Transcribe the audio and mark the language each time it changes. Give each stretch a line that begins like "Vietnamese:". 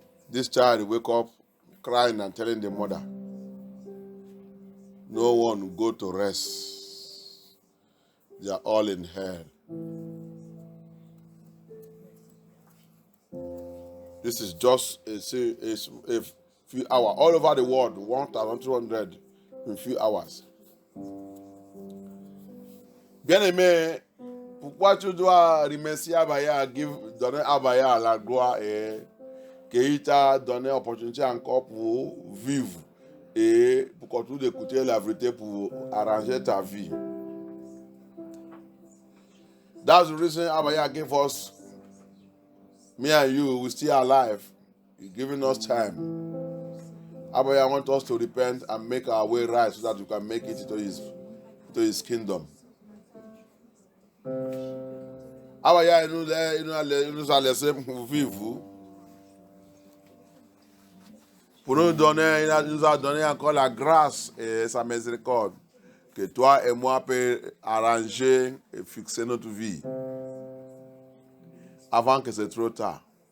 English: This child wake up crying and telling the mother, no one will go to rest. They are all in hell. This is just a few hours. All over the world, 1,200 in few hours.
French: Bien-aimé, pourquoi tu dois remercier Abaya, donner Abaya la gloire et qu'il t'a donné l'opportunité encore pour vivre et pour continuer d'écouter la vérité pour arranger ta vie.
English: That's the reason Abaya gave us, me and you, we're still alive. He's giving us time. Abaya wants us to repent and make our way right so that we can make it into his kingdom.
French: Abaya nous a laissé pour vivre. Pour nous donner, il nous a donné encore la grâce et sa miséricorde que toi et moi peut arranger et fixer notre vie avant que c'est trop tard.